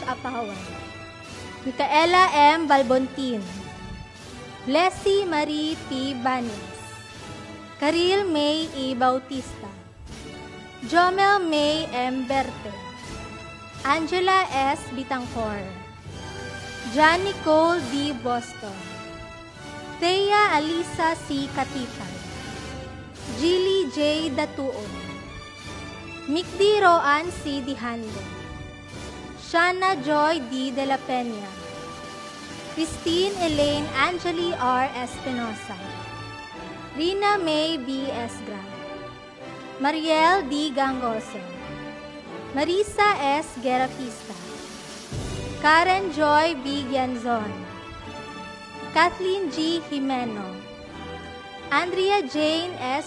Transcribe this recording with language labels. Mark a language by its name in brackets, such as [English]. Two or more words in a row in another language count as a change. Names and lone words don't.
[English] Apawan, Micaela M. Balbontin, Leslie Marie P. Banyas, Karil May E. Bautista, Jomel May M. Berte, Angela S. Bitangcor, Jan Nicole D. Boston, Thea Alisa C. Katipan, Jilly J. Datuon, Mikdi Roan C. Dihando, Shana Joy D. De La Peña, Christine Elaine Angeli R. Espinosa, Rina May B. Esgra, Mariel D. Gangoso, Marisa S. Gerapista, Karen Joy B. Gianzon, Kathleen G. Jimeno, Andrea Jane S.